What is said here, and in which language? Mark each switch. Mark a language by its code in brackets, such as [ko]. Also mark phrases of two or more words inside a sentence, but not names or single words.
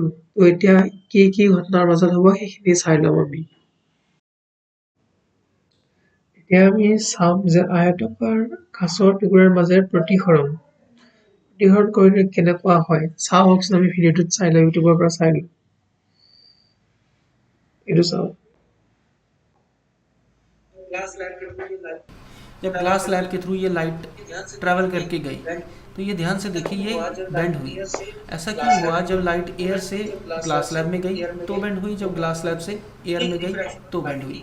[as] তো এতিয়া কি কি ঘটনাৰ মাজত হ'ব সেইখিনি চাই লম আমি। এতিয়া আমি চাম যে আয়তকাৰ কাঁচৰ টুকুৰাৰ মাজেৰে প্ৰতিসৰণ কৰিলে কেনেকুৱা হয়, চাওকচোন, আমি ভিডিঅ'টোত চাই লওঁ, ইউটিউবৰ পৰা চাই লওঁ। এইটো চাওক [hi] जब [en] glass slab [hi] के थ्रू ये लाइट ट्रैवल करके गई तो ये ध्यान से देखिए ये बेंड हुई। ऐसा क्यों हुआ? जब लाइट एयर से [en] glass slab [hi] में गई तो बेंड हुई, जब [en] glass slab [hi] से एयर में गई तो बेंड हुई।